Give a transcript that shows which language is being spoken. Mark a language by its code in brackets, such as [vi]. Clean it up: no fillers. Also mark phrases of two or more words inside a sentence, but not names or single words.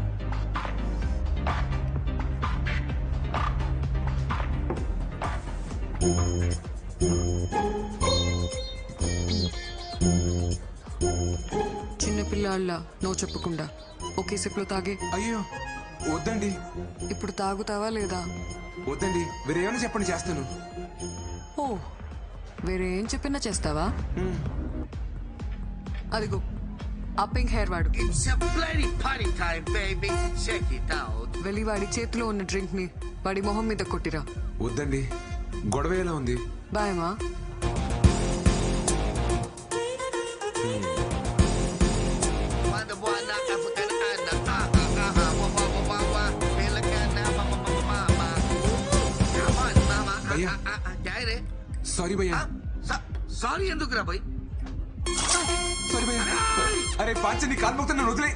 [te] చిన్నపిల్లాళ్ళ నో చెప్పకుండా ఒకే సిప్లో తాగే. అయ్యో వద్దండి. ఇప్పుడు తాగుతావా లేదా? వద్దండి, వేరే ఏమైనా చెప్పండి, చేస్తాను. ఓ వేరే ఏం చెప్పినా చేస్తావా? అదిగో ఆ [en] pink hair [te] వాడు. [en] It's a bloody party time, baby. Check it out. [te] వెళ్ళి వాడి చేతిలో ఉన్న డ్రింక్ ని వాడి మొహం మీద కొట్టిరా. వద్దండి, గొడవ ఎలా ఉంది? బాయమా. Manda boa na African Anna. Wa wa wa wa wa. Bela kana mama mama mama. [en] Come on, mama. [te] భయ్యా. Jai re. సారీ భయ్యా. సారీ ఎందుకురా భయ్? సారీ భయ్యా. అరే పాంచని కాలు మొక్తా, నన్ను వదిలే.